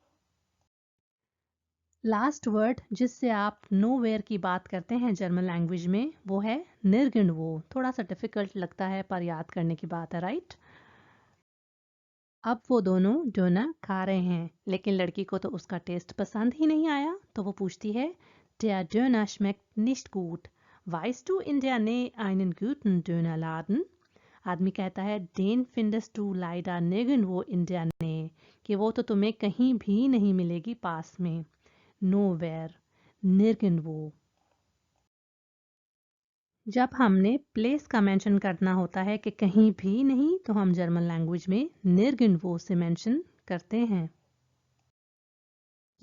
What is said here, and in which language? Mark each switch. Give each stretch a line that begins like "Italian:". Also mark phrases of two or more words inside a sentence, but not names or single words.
English: last word
Hindi: जिससे आप नोवेयर की बात करते हैं
English: German language
Hindi: में, वो है निर्गुणवो। थोड़ा सा डिफिकल्ट लगता है पर याद करने की बात है, राइट? अब वो दोनों डोनर खा रहे हैं, लेकिन लड़की को तो उसका टेस्ट पसंद ही नहीं आया। तो वो पूछती है
German: Der Döner schmeckt nicht gut. Weißt du in der Nähe einen guten Dönerladen?
Hindi: आदमी कहता है
German: Den findest du leider nirgendwo in der Nähe,
Hindi: कि वो तो तुम्हें कहीं भी नहीं मिलेगी पास में।
German: Nowhere, nirgendwo।
Hindi: जब हमने प्लेस का मेंशन करना होता है कि कहीं भी नहीं, तो हम
English: German language
Hindi: में निर्गुणवो से मेंशन करते हैं।